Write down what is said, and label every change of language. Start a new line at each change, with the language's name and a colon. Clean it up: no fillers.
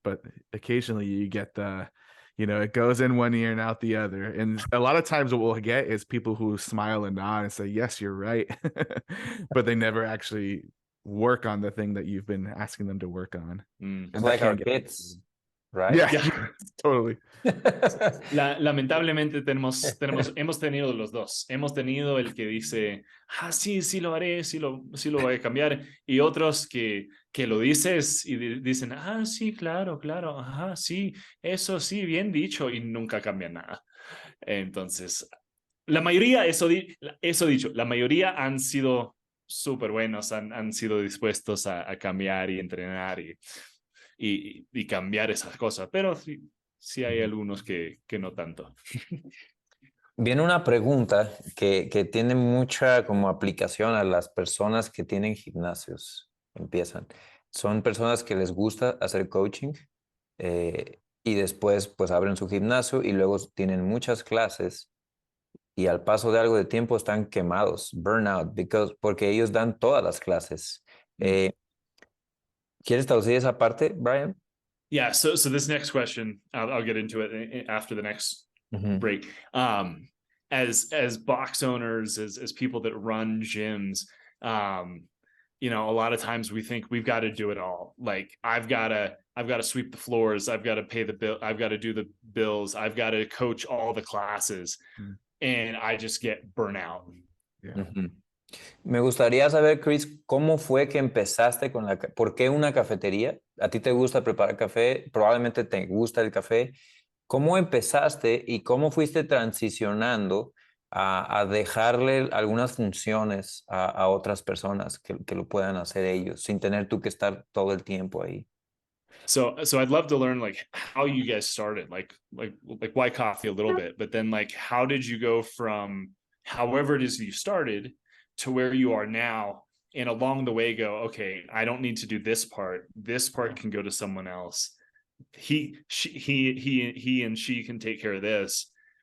English: But occasionally you get it goes in one ear and out the other. And a lot of times what we'll get is people who smile and nod and say, yes, you're right. But they never actually work on the thing that you've been asking them to work on. It's like our kids, right? Yeah. Totally.
Spanish: Lamentablemente hemos tenido los dos. Hemos tenido el que dice, sí lo haré, sí lo voy a cambiar. Y otros que lo dices y dicen, sí, claro, sí, eso sí, bien dicho, y nunca cambian nada. Entonces, la mayoría, eso dicho, la mayoría han sido súper buenos, han sido dispuestos a cambiar y entrenar y cambiar esas cosas, pero sí hay algunos que no tanto. Viene una pregunta que tiene mucha como aplicación a las personas que tienen gimnasios. Empiezan. Son personas que les gusta hacer coaching y después pues abren su gimnasio y luego tienen muchas clases y al paso de algo de tiempo están quemados, burnout, porque ellos dan todas las clases. ¿Quieres traducir esa parte, Brian?
English: Yeah, so this next question, I'll get into it after the next break. As box owners, as people that run gyms, a lot of times we think we've got to do it all. Like I've got to sweep the floors, I've got to pay the bill, I've got to do the bills, I've got to coach all the classes, and I just get burnout. Yeah.
Spanish: Me gustaría saber, Chris, ¿cómo fue que empezaste ¿por qué una cafetería? ¿A ti te gusta preparar café? Probablemente te gusta el café. ¿Cómo empezaste y cómo fuiste transicionando a dejarle algunas funciones a otras personas que lo puedan hacer ellos, sin tener tú que estar todo el tiempo ahí?
English: So I'd love to learn like how you guys started, like why coffee a little bit, but then like how did you go from however it is you started to where you are now, and along the way go, okay, I don't need to do this part can go to someone else, he and she can take care of this.